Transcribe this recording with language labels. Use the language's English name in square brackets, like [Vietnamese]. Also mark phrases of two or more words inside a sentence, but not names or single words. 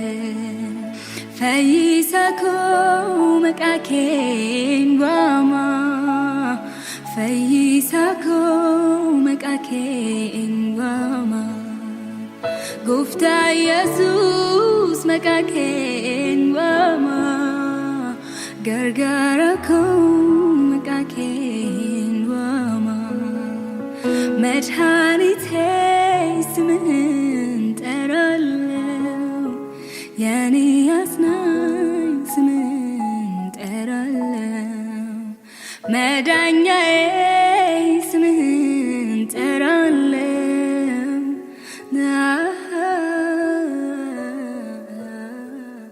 [Oromo] ፈይሳኮ መቃኬን ዋማ ፈይሳኮ መቃኬን ዋማ ጎፍታ ኢየሱስ መቃኬን ዋማ ገርጋራኮ መቃኬን ዋማ [Amharic] መድኃኒቴ ስምህን ጠራለው የኔ አጽናኝ ስምህን ጠራለው መዳኛዬ ስምህን ጠራለው